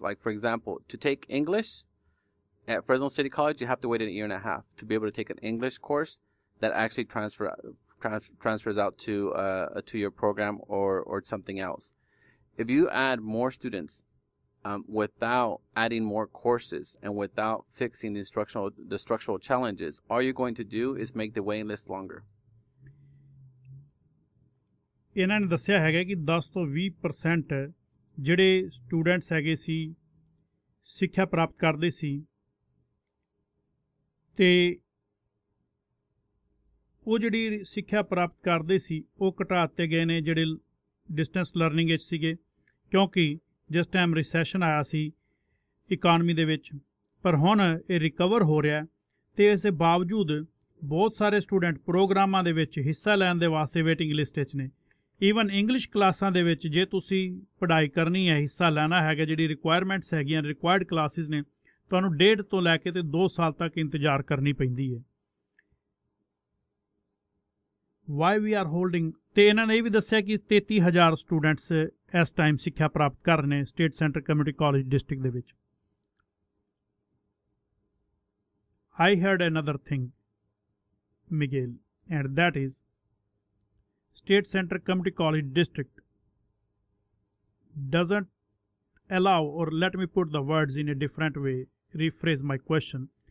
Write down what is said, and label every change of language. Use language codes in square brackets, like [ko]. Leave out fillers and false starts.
[en] Like, for example, to take English at Fresno City College, you have to wait 1.5 years to be able to take an English course that actually transfers out to a 2-year program or something else. If you add more students without adding more courses and without fixing the structural challenges, all you're going to do is make the waiting list longer. [pa] ਇਹਨਾਂ ਨੇ ਦੱਸਿਆ ਹੈਗਾ ਕਿ 10 ਤੋਂ 20% ਜਿਹੜੇ students ਹੈਗੇ ਸੀ ਸਿੱਖਿਆ ਪ੍ਰਾਪਤ ਕਰਦੇ ਸੀ, ਤੇ ਉਹ ਜਿਹੜੀ ਸਿੱਖਿਆ ਪ੍ਰਾਪਤ ਕਰਦੇ ਸੀ ਉਹ ਘਟਾ ਦਿੱਤੇ ਗਏ ਨੇ ਜਿਹੜੇ ਡਿਸਟੈਂਸ ਲਰਨਿੰਗ ਵਿੱਚ ਸੀਗੇ, ਕਿਉਂਕਿ ਜਿਸ ਟਾਈਮ ਰਿਸੈਸ਼ਨ ਆਇਆ ਸੀ ਇਕਾਨਮੀ ਦੇ ਵਿੱਚ। ਪਰ ਹੁਣ ਇਹ ਰਿਕਵਰ ਹੋ ਰਿਹਾ, ਤੇ ਇਸ ਦੇ ਬਾਵਜੂਦ ਬਹੁਤ ਸਾਰੇ ਸਟੂਡੈਂਟ ਪ੍ਰੋਗਰਾਮਾਂ ਦੇ ਵਿੱਚ ਹਿੱਸਾ ਲੈਣ ਦੇ ਵਾਸਤੇ ਵੇਟਿੰਗ ਲਿਸਟ ਵਿੱਚ ਨੇ। ਈਵਨ ਇੰਗਲਿਸ਼ ਕਲਾਸਾਂ ਦੇ ਵਿੱਚ ਜੇ ਤੁਸੀਂ ਪੜ੍ਹਾਈ ਕਰਨੀ ਹੈ, ਹਿੱਸਾ ਲੈਣਾ ਹੈਗਾ, ਜਿਹੜੀ ਰਿਕੁਆਇਰਮੈਂਟਸ ਹੈਗੀਆਂ, ਰਿਕੁਆਇਰਡ ਕਲਾਸਿਸ ਨੇ, ਤੁਹਾਨੂੰ 1.5 ਤੋਂ ਲੈ ਕੇ ਤੇ 2 ਸਾਲ ਤੱਕ ਇੰਤਜ਼ਾਰ ਕਰਨੀ ਪੈਂਦੀ ਹੈ। [en] why we are holding, [pa] ਤੇ ਇਹਨਾਂ ਨੇ ਇਹ ਵੀ ਦੱਸਿਆ ਕਿ 33,000 ਸਟੂਡੈਂਟਸ ਇਸ ਟਾਈਮ ਸਿੱਖਿਆ ਪ੍ਰਾਪਤ ਕਰ ਰਹੇ ਨੇ state centre community college district ਦੇ ਵਿੱਚ। [en] I heard another thing, Miguel, and that is State Center Community College District doesn't allow, or let me put the words in a different way, rephrase my question.